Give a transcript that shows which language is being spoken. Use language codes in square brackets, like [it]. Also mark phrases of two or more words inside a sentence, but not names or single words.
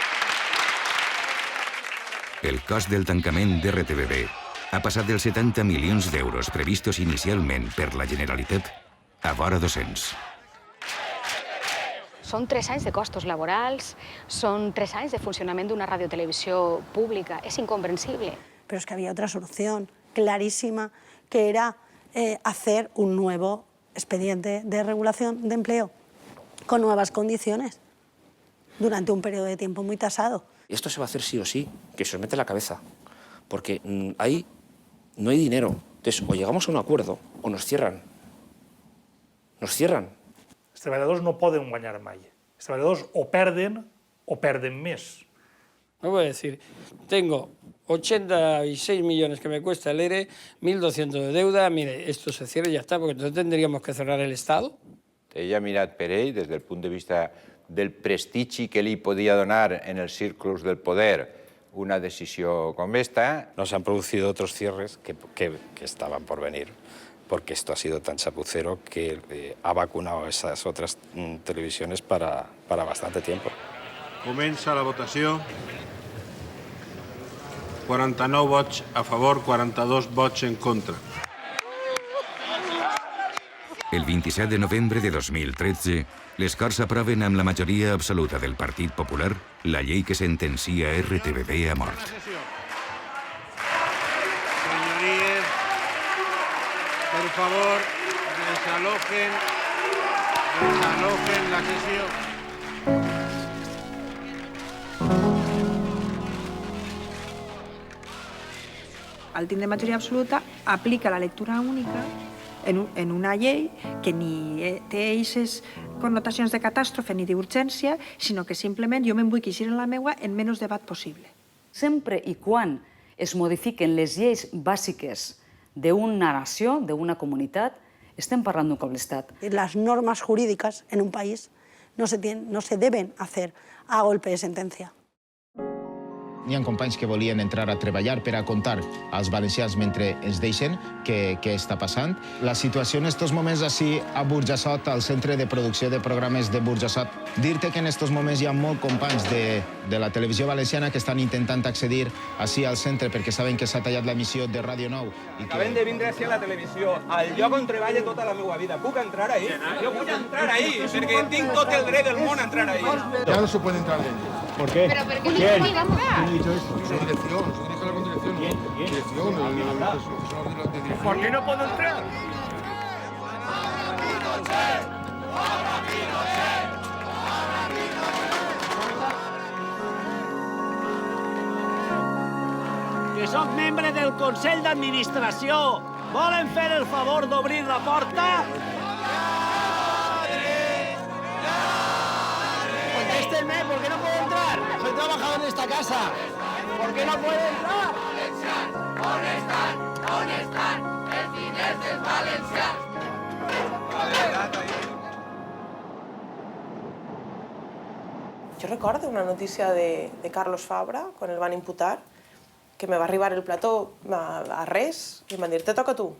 [ca] El cost del tancament d'RTBB ha passat dels 70 milions d'euros previstos inicialment per la Generalitat a vora 200. Són 3 anys de costos laborals, són 3 anys de funcionament d'una radiotelevisió pública. És incomprensible. [es] Pero es que había otra solución clarísima, que era hacer un nuevo expediente de regulación de empleo con nuevas condiciones durante un periodo de tiempo muy tasado. Esto se va a hacer sí o sí, que se os mete en la cabeza, porque ahí no hay dinero. Entonces, o llegamos a un acuerdo o nos cierran. Nos cierran. [ca] Els treballadors no poden guanyar mai. Els treballadors o perden més. [es] No voy a decir, tengo 86 millones que me cuesta el ERE, 1.200 de deuda, mire, esto se cierra y ya está, porque entonces tendríamos que cerrar el Estado. [ca] Ella ha mirat per ell des del punt de vista del prestigi que li podia donar en els [es] círculos del poder [ca] una decisió com esta. [es] No se han producido otros cierres que estaban por venir, porque esto ha sido tan chapucero que ha vacunado esas otras televisiones para bastante tiempo. [ca] Comença la votació. 49 vots a favor, 42 vots en contra. El 27 de novembre de 2013, les Corts aproven amb la majoria absoluta del Partit Popular la llei que sentencia RTBB a mort. [es] Señorías, por favor, desalojen la sesión. [ca] Al tindre majoria absoluta, aplica la lectura única en una llei que ni té aquestes connotacions de catàstrofe ni d'urgència, sinó que simplement jo me'n vull que eixir en la meua en menys debat possible. Sempre i quan es modifiquen les lleis bàsiques d'una nació, d'una comunitat, estem parlant d'un cop d'estat. [es] Las normas jurídicas en un país no se deben hacer a golpe de sentencia. [ca] Hi ha companys que volien entrar a treballar per a contar als valencians mentre ens deixen què està passant. La situació en estos moments així a Burjassot, al centre de producció de programes de Burjassot. Dir-te que en estos moments hi ha molts companys de la televisió valenciana que estan intentant accedir així al centre perquè saben que s'ha tallat l'emissió de Ràdio 9. Acabem de vindre així a la televisió, al lloc on treballo tota la meva vida. Puc entrar ahí? Jo vull entrar ahí, perquè tinc tot el dret del món a entrar ahí. [es] Ya no se puede entrar dentro. ¿Por qué? ¿Pero por qué no se puede entrar? ¿Quién ha dicho esto? Su dirección, su dirige la dirección. Dirección, ¿Por qué no puedo entrar? [ca] Que sóc membre del Consell d'Administració. Volen fer el favor d'obrir la porta? [es] Contéstenme, ¿por qué no puedo entrar? Soy trabajador en esta casa. ¿Por qué no puedo entrar? [ca] ¿On estan els diners dels valencians? Jo recordo una notícia de Carlos Fabra, quan el van imputar, que me va arribar el plató a res i em van dir, te toca a tu.